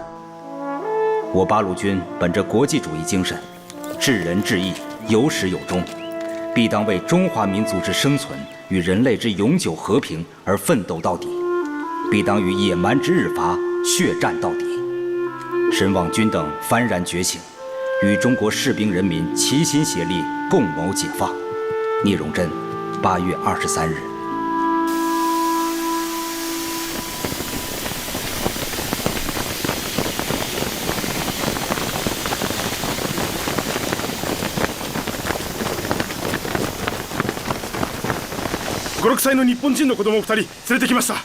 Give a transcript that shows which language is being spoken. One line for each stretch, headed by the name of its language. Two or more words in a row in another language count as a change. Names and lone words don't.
Chinese: 我八路军本着国际主义精神，治人治义，有始有终，必当为中华民族之生存与人类之永久和平而奋斗到底，必当与野蛮之日伐血战到底。深望君等幡然觉醒，与中国士兵人民齐心协力，共谋解放。聂荣臻，8月23 日。
Japanese: 5、6歳の日本人の子供を2人連れてきました。